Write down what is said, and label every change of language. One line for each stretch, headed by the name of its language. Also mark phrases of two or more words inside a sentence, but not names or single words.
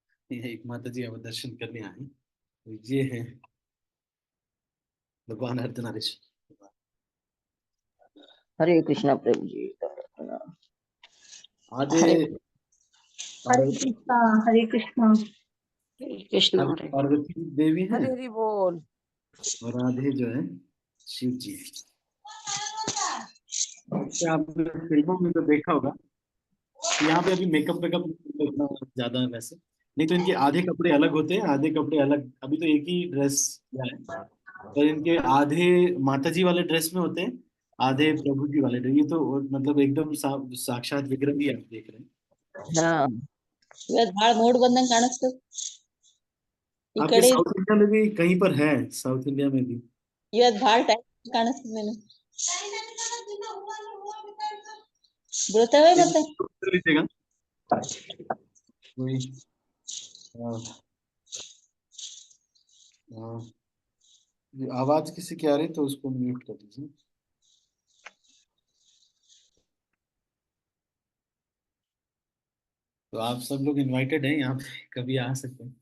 Hindi: ये एक माता जी अब दर्शन करने आए, तो ये है भगवान अर्धनारीश्वर। हरे कृष्णा प्रभु जी। आधे हरे हरे पार्वती, कृष्णा हरे कृष्णा। कृष्णा आधे हरे। पार्वती देवी है, हरे हरि बोल। और आधे जो है शिव जी है। जैसे आपने फिल्मों में तो देखा होगा, यहाँ पे अभी मेकअप वेकअप इतना ज्यादा है वैसे, नहीं तो इनके आधे कपड़े अलग होते हैं, आधे कपड़े अलग, अभी तो एक ही ड्रेस है, पर इनके आधे माता जी वाले ड्रेस में होते हैं, आधे प्रभु जी वाले ड्रेस। ये तो मतलब एकदम साक्षात विग्रह भी आप देख रहे हैं। हाँ,
Kannada: ಇವತ್ತು ಭಾಳ ಮೂಡ್ ಬಂದಂಗ ಕಾಣಿಸ್ತದ ಈ
Hindi: आपके
Kannada: ಕಡೆ।
Hindi: साउथ इंडिया में भी कहीं पर है, साउथ इंडिया में भी
Kannada: ಇವತ್ತು ಭಾಳ ಟೈಮ್ ಕಾಣಿಸ್ತದ ನೀನು ಬೀಳ್ತವೆ
Hindi: एक
Kannada: ಮತ್ತೆ।
Hindi: कर लीजिएगा कोई। हाँ, हाँ, ये आवाज किसी की आ रही है तो उसको म्यूट कर दीजिए। तो आप सब लोग इनवाइटेड हैं यहाँ पे, कभी आ सकते हैं।